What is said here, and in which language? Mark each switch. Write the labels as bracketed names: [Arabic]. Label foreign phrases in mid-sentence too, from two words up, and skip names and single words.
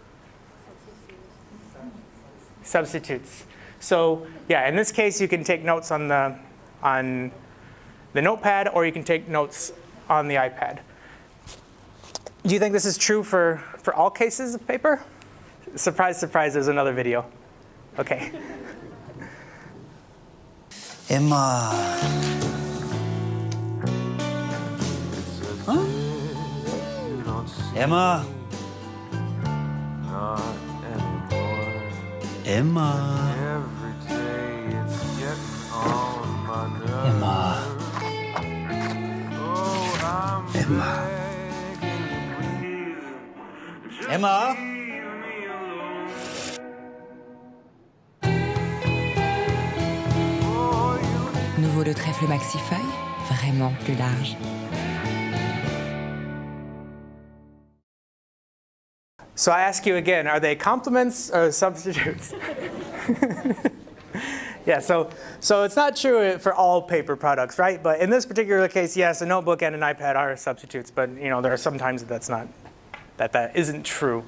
[English] Substitutes. So yeah, in this case, you can take notes on the notepad, or you can take notes on the iPad. Do you think this is true for all cases of paper? Surprise, surprise, there's another video. Okay. Emma. Huh? Emma. Emma. Emma. Emma. Emma. [French] Nouveau le trèfle maxifeuille, vraiment plus large. [English] So I ask you again, are they complements or substitutes? Yeah, so it's not true for all paper products, right? But in this particular case, yes, a notebook and an iPad are substitutes, but there are some times that isn't true.